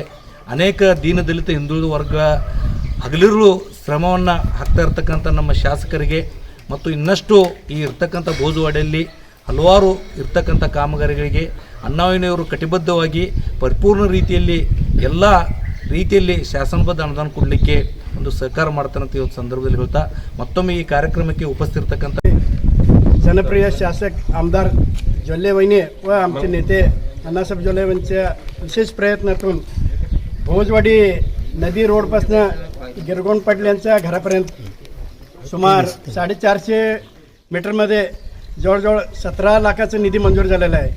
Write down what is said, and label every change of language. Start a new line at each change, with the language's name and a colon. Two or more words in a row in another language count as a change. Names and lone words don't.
Kannada: ಅನೇಕ ದೀನದಲಿತ ಹಿಂದುಳಿದ ವರ್ಗ ಹಗಲಿರುಳು ಶ್ರಮವನ್ನು ಹಾಕ್ತಾ ಇರ್ತಕ್ಕಂಥ ನಮ್ಮ ಶಾಸಕರಿಗೆ ಮತ್ತು ಇನ್ನಷ್ಟು ಈ ಇರ್ತಕ್ಕಂಥ ಭೋಜವಾಡಿಯಲ್ಲಿ ಹಲವಾರು ಇರ್ತಕ್ಕಂಥ ಕಾಮಗಾರಿಗಳಿಗೆ ಅಣ್ಣಾವಯ್ಯನವರು ಕಟಿಬದ್ಧವಾಗಿ ಪರಿಪೂರ್ಣ ರೀತಿಯಲ್ಲಿ ಎಲ್ಲ ರೀತಿಯಲ್ಲಿ ಶಾಸನಬದ್ಧ ಅನುದಾನ ಕೊಡಲಿಕ್ಕೆ ಒಂದು ಸಹಕಾರ ಮಾಡ್ತಾರಂತ ಇವತ್ತು ಸಂದರ್ಭದಲ್ಲಿ ಹೇಳ್ತಾ ಮತ್ತೊಮ್ಮೆ ಈ ಕಾರ್ಯಕ್ರಮಕ್ಕೆ ಉಪಸ್ಥಿತ
Marathi: जनप्रिय शासक आमदार जोल्ले वहिनी व आमचे नेते अण्णासाहेब जोल्ले यांच्या विशेष प्रयत्नातून भोजवाडी नदी रोडपासून गिरगोंड पाटील यांच्या घरापर्यंत सुमार 450 मीटरमध्ये जवळजवळ 17 लाखाचा निधी मंजूर झालेला आहे.